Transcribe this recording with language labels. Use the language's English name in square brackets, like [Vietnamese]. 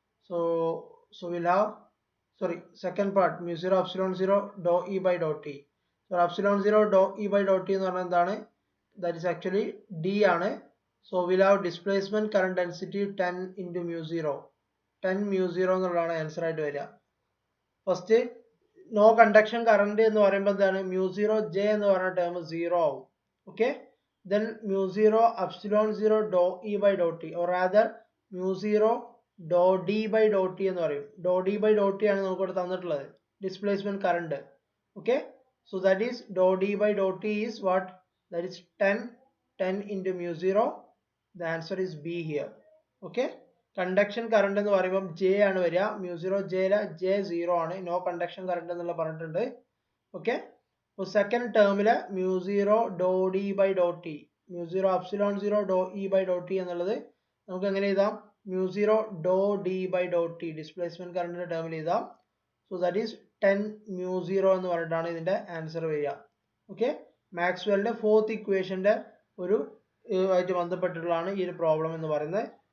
[English] So will have second part mu0 epsilon 0 dou E by dou T. So epsilon 0 dou E by dou T [Malayalam] എന്ന് പറഞ്ഞാൽ എന്താണ്? [English] That is actually D ആണ്. So we'll have displacement current density 10 into mu0. [Malayalam] 10 mu0 എന്നുള്ളതാണ് answer ആയിട്ട് വരിക. First no conduction current എന്ന് പറയുമ്പോൾ എന്താണ്? mu0 J എന്ന് പറയുന്ന ടേം 0 ആവും. [English] okay, then mu0 epsilon 0 dou E by dou T or rather mu0 dou D by dou T [Malayalam] എന്ന് പറയും. dou D by dou T ആണ് നമുക്ക് ഇവിടെ തന്നിട്ടുള്ളത് displacement current. [English] Okay, so that is dou D by dou T is what? That is 10 into mu0. The answer is B here. [Malayalam] Okay, conduction current എന്ന് പറയുമ്പോൾ J ആണ് വരിക. mu0 J J 0 ആണ്, no conduction current എന്നുള്ള പറഞ്ഞിട്ടുണ്ട്. Okay, അപ്പോൾ second ടേമില് mu0 dou D by dou T, mu0 epsilon 0 dou E by dou T എന്നുള്ളത് നമുക്ക് എങ്ങനെ എഴുതാം? mu0 dou D by dou T displacement കറണ്ടിന്റെ ടേമിൽ എഴുതാം. [English] so that is 10 mu0 [Malayalam] എന്ന് പറഞ്ഞിട്ടാണ് ഇതിന്റെ ആൻസർ വരിക. ഓക്കെ, മാക്സ്വെലിന്റെ ഫോർത്ത് ഇക്വേഷന്റെ ഒരു ആയിട്ട് ബന്ധപ്പെട്ടിട്ടുള്ളതാണ് ഈ ഒരു പ്രോബ്ലം എന്ന് പറയുന്നത്.